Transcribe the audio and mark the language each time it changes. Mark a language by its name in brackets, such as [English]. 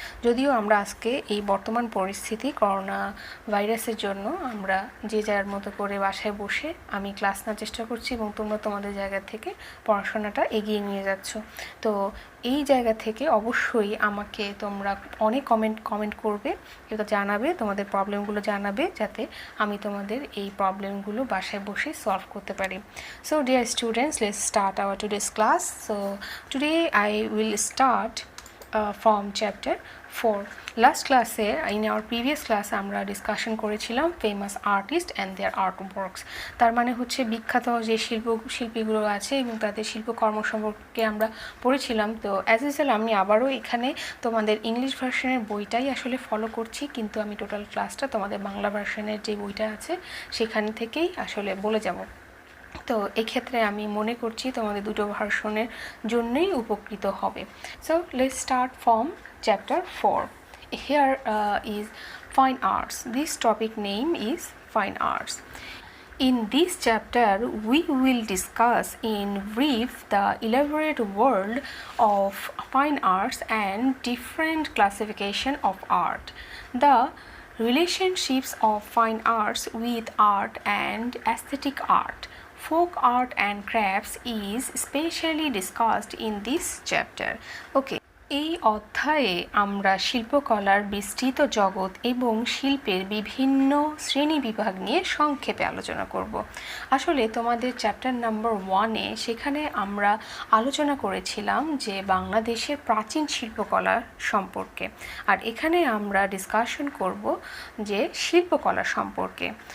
[Bangla] যদিও আমরা আজকে এই বর্তমান পরিস্থিতি করোনা ভাইরাসের জন্য আমরা যে যার মতো করে বাসায় বসে আমি ক্লাস নেওয়ার চেষ্টা করছি এবং তোমরা তোমাদের জায়গা থেকে পড়াশোনাটা এগিয়ে নিয়ে যাচ্ছ। তো এই জায়গা থেকে অবশ্যই আমাকে তোমরা অনেক কমেন্ট করবে, এটা জানাবে, তোমাদের প্রবলেমগুলো জানাবে, যাতে আমি তোমাদের এই প্রবলেমগুলো বাসায় বসে সলভ করতে পারি। [English] So dear students, let's start our today's class. So today I will start from chapter 4. [Bangla] Last ক্লাসে, ইন আওয়ার প্রিভিয়াস ক্লাসে আমরা ডিসকাশন করেছিলাম [English] Famous artist and their art works. [Bangla] তার মানে হচ্ছে বিখ্যাত যে শিল্পীগুলো আছে এবং তাদের শিল্পকর্ম সম্পর্কে আমরা পড়েছিলাম। তো [English] as usual [Bangla] আমি আবারও এখানে তোমাদের ইংলিশ ভার্সনের বইটাই আসলে ফলো করছি, কিন্তু আমি টোটাল ক্লাসটা তোমাদের বাংলা ভার্সনের যে বইটা আছে সেখান থেকেই আসলে বলে যাব। তো এক্ষেত্রে আমি মনে করছি তোমাদের দুটো ভার্সনের জন্যই উপকৃত হবে। [English] So let's start from chapter 4. Here is fine arts. This topic name is fine arts. In this chapter, we will discuss in brief the elaborate world of fine arts and different classification of art. The relationships of fine arts with art and aesthetic art. Folk art and crafts is specially discussed in this chapter. Okay. [Bangla] এই অধ্যায়ে আমরা শিল্পকলার বিস্তৃত জগৎ এবং শিল্পের বিভিন্ন শ্রেণী বিভাগ নিয়ে সংক্ষেপে আলোচনা করব। আসলে তোমাদের চ্যাপ্টার নাম্বার 1-এ সেখানে আমরা আলোচনা করেছিলাম যে বাংলাদেশের প্রাচীন শিল্পকলা সম্পর্কে, আর এখানে আমরা ডিসকাশন করব যে শিল্পকলা সম্পর্কে।